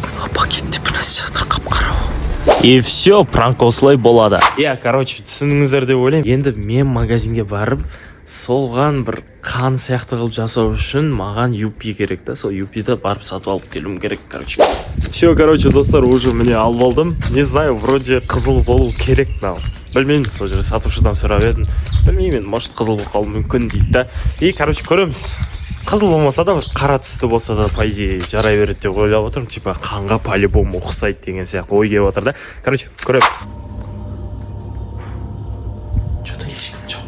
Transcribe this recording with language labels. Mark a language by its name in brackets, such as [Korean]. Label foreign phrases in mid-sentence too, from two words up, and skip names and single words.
[Kazakh] Пакетте бір нәрсе жатыр, қап-қара. [Russian] И все, [Kazakh] пранк осылай болады. Короче, түсіндіңіздер деп ойлаймын. Енді мен магазинге барып, солған бір қан сияқты қылып жасау үшін маған юпи керек та. Сол юпиді барып сатып алып келуім керек, короче. [Russian] Все, короче, [Kazakh] достар, уже міне алып алдым. [Russian] Не знаю, вроде [Kazakh] қызыл болу керек, но білмеймін, сол жерде сатушыдан сұрап едім. Білмеймін, может қызыл болып қалуы мүмкін дейді да. [Russian] И, короче, көреміз. [Kazakh] Қызыл болмаса да, қара түсті болса да, [Russian] по идее, [Kazakh] жарай береді деп ойлап отырмын. Типа, қанға по-любому ұқсайды деген сияқты ой келіп отыр да. Короче, көреміз. Что-то ешкім жоқ.